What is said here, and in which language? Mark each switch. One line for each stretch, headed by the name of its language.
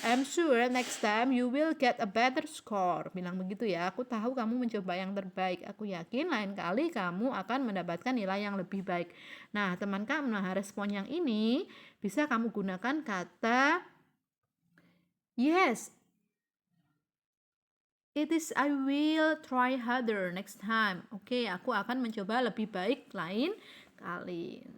English: I'm sure next time you will get a better score.
Indonesian: Bilang begitu ya. Aku tahu kamu mencoba yang terbaik. Aku yakin lain kali kamu akan mendapatkan nilai yang lebih baik. Nah, teman kamu, respon yang ini bisa kamu gunakan kata
English: yes, it is. I will try harder next time.
Indonesian: Oke, aku akan mencoba lebih baik lain kali.